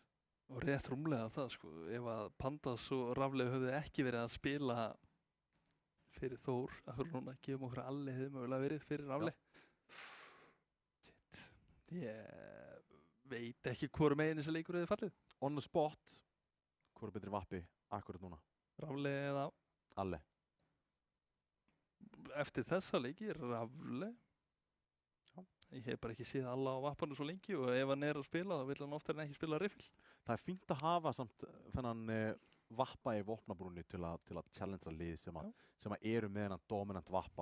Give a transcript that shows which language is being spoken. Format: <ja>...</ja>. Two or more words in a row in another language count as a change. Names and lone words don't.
<is>Og rétt rúmlega það sko, ef að Pandas og Rafle höfðu ekki verið að spila fyrir Þór, að fyrir núna gefum okkur allir hefði mögulega verið fyrir Rafle. Shit, ég veit ekki hvoru megin þessi leikur hefði fallið.</is> <en>On the spot,</en> <is>hvoru betri Vappi akkurat núna? Rafle eða? Alle. Eftir þessa leiki, Rafle. Ég hef bara ekki séð alla á Vappanum svo lengi og ef hann er að spila þá vil hann oftar en ekki spila riffil. Það er fínt að hafa samt þennan Vappa í vopnabrúnni til að challengea lið sem að eru með hennan dominant Vappa.</is>